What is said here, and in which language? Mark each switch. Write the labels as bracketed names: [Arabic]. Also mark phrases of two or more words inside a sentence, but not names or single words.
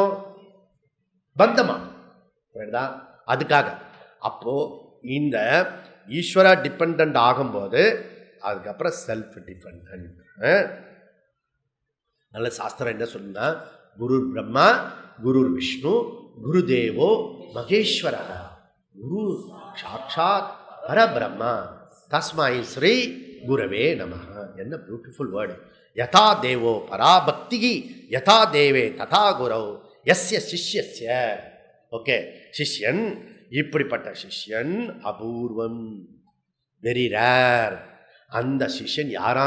[Tamil] பந்தமா, அதுக்காக. அப்போ இந்த ஈஸ்வரா டிபெண்ட் ஆகும்போது அதுக்கப்புறம் [English] self depend. [Tamil] நல்ல சாஸ்திரம் என்ன சொல்லுன்னா, [Sanskrit] गुरु ब्रह्मा गुरु विष्णु गुरु देवो महेश्वर गुरु साक्षात् परब्रह्म तस्मै श्री गुरवे नमः. [Tamil] என்ன [English] beautiful word! [Sanskrit] यथा देवो पराभक्ति यथा देवे तथा गुरौ यस्य शिष्यस्य. [Tamil] ஓகே, சிஷ்யன், இப்படிப்பட்ட சிஷ்யன் அபூர்வம், [English] very rare. [Tamil] அந்த சிஷ்யன் யாரா?